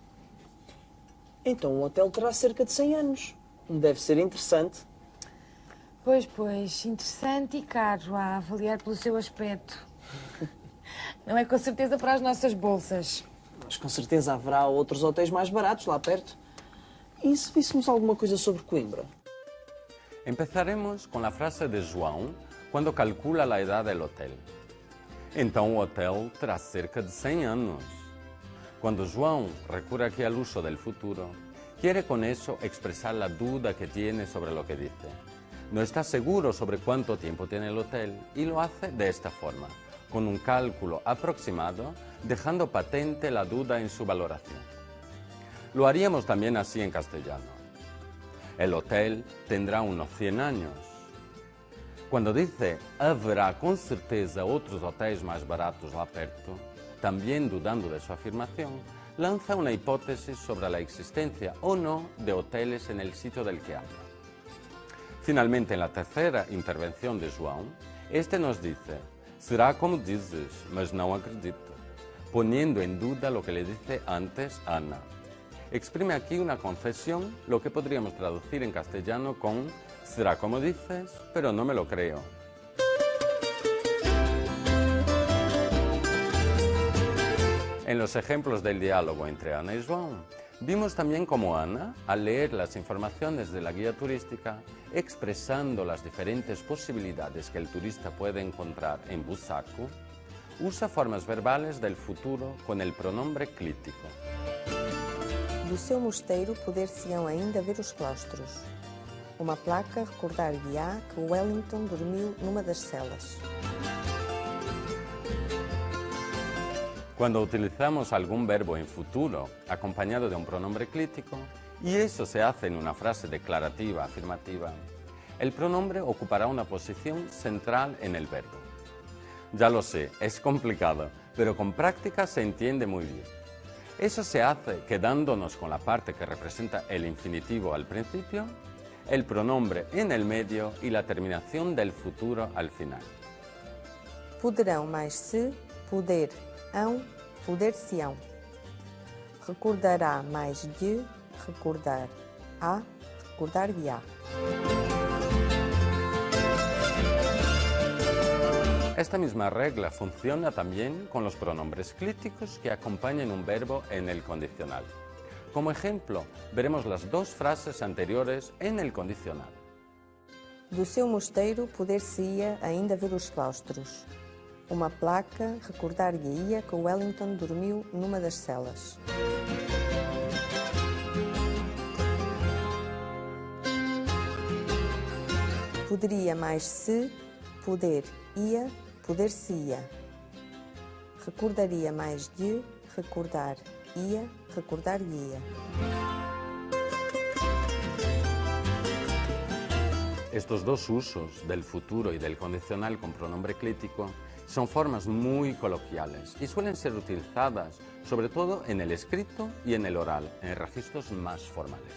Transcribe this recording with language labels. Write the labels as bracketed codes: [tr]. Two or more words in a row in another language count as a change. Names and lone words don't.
[pt] Então o hotel terá cerca de 100 anos. Deve ser interessante. Pois, interessante e caro a avaliar pelo seu aspecto. Não é com certeza para as nossas bolsas. Mas com certeza haverá outros hotéis mais baratos lá perto. E se víssemos alguma coisa sobre Coimbra? [es] Empezaremos con la frase de João cuando calcula la edad del hotel. [pt] Então o hotel terá cerca de 100 anos. [es] Cuando João recurre aquí al uso del futuro, quiere con eso expresar la duda que tiene sobre lo que dice. No está seguro sobre cuánto tiempo tiene el hotel y lo hace de esta forma, con un cálculo aproximado, dejando patente la duda en su valoración. Lo haríamos también así en castellano. El hotel tendrá unos 100 años. Cuando dice habrá [pt] con certeza otros hotéis más baratos lá perto, [es] también dudando de su afirmación, lanza una hipótesis sobre la existencia o no de hoteles en el sitio del que habla. Finalmente, en la tercera intervención de João, este nos dice: será como dices, [pt] mas não acredito, [es] poniendo en duda lo que le dice antes Ana. Exprime aquí una confesión, lo que podríamos traducir en castellano con será como dices, pero no me lo creo. En los ejemplos del diálogo entre Ana y João, vimos también cómo Ana, al leer las informaciones de la guía turística, expresando las diferentes posibilidades que el turista puede encontrar en Busaco, usa formas verbales del futuro con el pronombre clítico. [pt] Do seu mosteiro poder-se-ão ainda ver os claustros. Uma placa recordar-lhe-á que Wellington dormiu numa das celas. [es] Cuando utilizamos algún verbo en futuro acompañado de un pronombre clítico, y eso se hace en una frase declarativa afirmativa, el pronombre ocupará una posición central en el verbo. Ya lo sé, es complicado, pero con práctica se entiende muy bien. Eso se hace quedándonos con la parte que representa el infinitivo al principio, el pronombre en el medio y la terminación del futuro al final. [pt] Poderão mais se, poder-ão, poder-se-ão. Recordará mais de, recordar-á, recordar-lhe-á. [es] Esta misma regla funciona también con los pronombres clíticos que acompañan un verbo en el condicional. Como ejemplo, veremos las dos frases anteriores en el condicional. [pt] Do seu mosteiro poder-se-ia ainda ver os claustros. Uma placa recordar-lhe-ia que Wellington dormiu numa das celas. Poderia mais se, poder-ia, poder-se-ia. Recordaria mais de, recordar-ia, recordar-lhe-ia. [es] Estos dos usos del futuro y del condicional con pronombre clítico son formas muy coloquiales y suelen ser utilizadas sobre todo en el escrito y en el oral, en registros más formales.